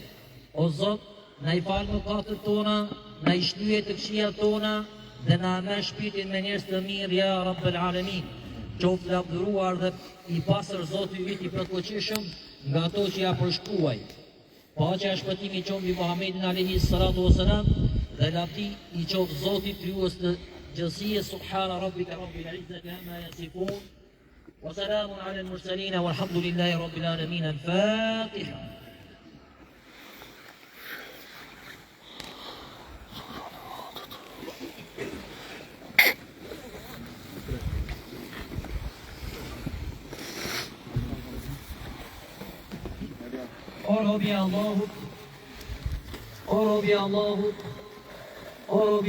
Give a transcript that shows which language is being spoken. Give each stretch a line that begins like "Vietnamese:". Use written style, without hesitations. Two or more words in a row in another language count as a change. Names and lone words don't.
Albanian: O Zot, na i fal mëkatet tona, na i shlyje të këqijat tona dhe na merr shpirtin me njerëz të mirë
Arabic: يا رب العالمين.
Albanian: Qoftë lavdëruar dhe i pastër Zoti yt i plotëqeshëm nga ato që ja përshkruaj. Paqja e shpëtimi qoftë mbi Muhammedin
Arabic: عليه الصلاة والسلام
Albanian: dhe lavdi i qoftë Zotit krijues të gjithësisë.
Arabic: سبحان ربك رب العزة عما يصفون وسلام على المرسلين والحمد لله رب العالمين.
Albanian: Al-Fatiha. O robi Allahut, o robi Allahut, o robi